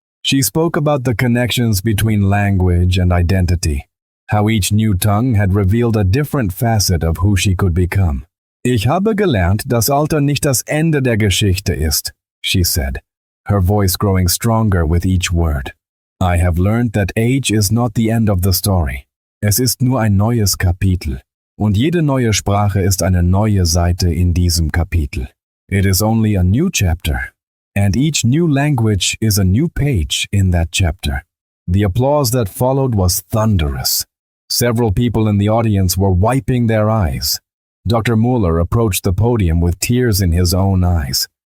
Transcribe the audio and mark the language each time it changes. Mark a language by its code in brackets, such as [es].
[en] She spoke about the connections between language and identity, how each new tongue had revealed a different facet of who she could become. [de] "Ich habe gelernt, dass Alter nicht das Ende der Geschichte ist," [en] she said, her voice growing stronger with each word. "I have learned that age is not the end of the story. [de] Es ist nur ein neues Kapitel. Und jede neue Sprache ist eine neue Seite in diesem Kapitel. [en] It is only a new chapter, and each new language is a new page in that chapter." The applause that followed was thunderous. Several people in the audience were wiping their eyes. Dr. Mueller approached the podium with tears in his own eyes.